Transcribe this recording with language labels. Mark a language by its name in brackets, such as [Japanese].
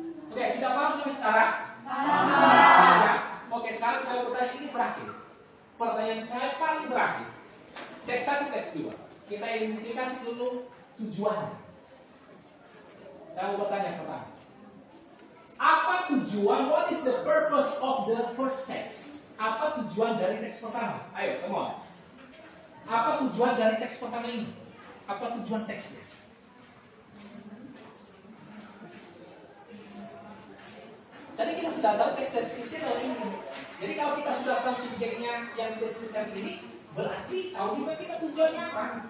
[Indonesian] Oke, sudah paham sampai sekarang? Ya. Oke, sekarang saya bertanya ini terakhir. Pertanyaan saya paling terakhir. Teks 1, teks 2. Kita identifikasi dulu tujuannya. Saya mau bertanya pertama. Apa tujuan? [English] What is the purpose of the first text? [Indonesian] Apa tujuan dari teks pertama? [English] Ayo, come on. [Indonesian] Apa tujuan dari teks pertama ini? Apa tujuan teksnya? Tadi kita sudah tahu teks deskripsi adalah ini. Jadi kalau kita sudah tahu subjeknya yang deskripsi ini, berarti tahu juga kita tujuannya apa.